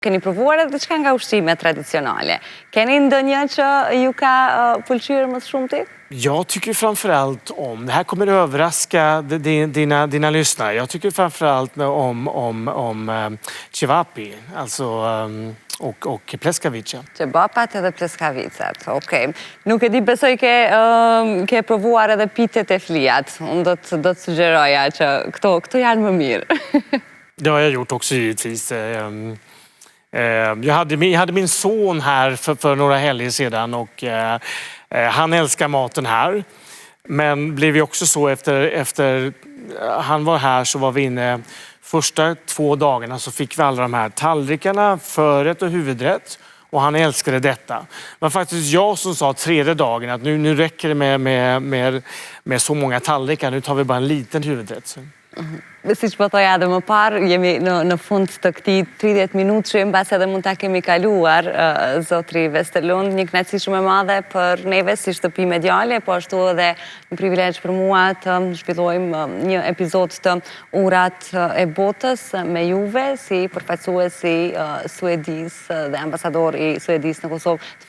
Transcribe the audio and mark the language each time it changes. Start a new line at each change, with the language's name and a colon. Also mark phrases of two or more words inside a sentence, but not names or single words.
Albanian: Keni provuar edhe diçka nga ushqime traditionale. Keni ndonjë që ju ka pëlqyer më shumë ti?
Swedish: Jag tycker framförallt om, det här kommer överraska dina lyssnare, jag tycker framförallt om cevapi, alltså och pleskavica.
Albanian: Cevapat edhe pleskavicet, okej. Nuk e di, besoj ke provuar edhe pitet e fliat. Unë do të sugjeroja që këto janë më mirë.
Swedish: Det har jag gjort också givetvis. Jag hade min son här för några helger sedan och han älskar maten här. Men blev ju också så efter han var här så var vi inne första 2 dagarna så fick vi alla de här tallrikarna, förrätt och huvudrätt. Och han älskade detta. Men faktiskt jag som sa 3:e dagen att nu räcker det med så många tallrikar. Nu tar vi bara en liten huvudrätt.
Albanian: Si që po thoja edhe më parë, jemi në fund të këtij 30 minutëshi, mbas edhe mund ta kemi kaluar, zotri Vesterlund, një kënaqësi shumë e madhe për neve si shtëpi mediale, po ashtu edhe një privilegj për mua të zhvillojmë një epizod të Urat e Botës me juve, si përfaqësuesi suedis dhe ambasador i Suedisë në Kosovë.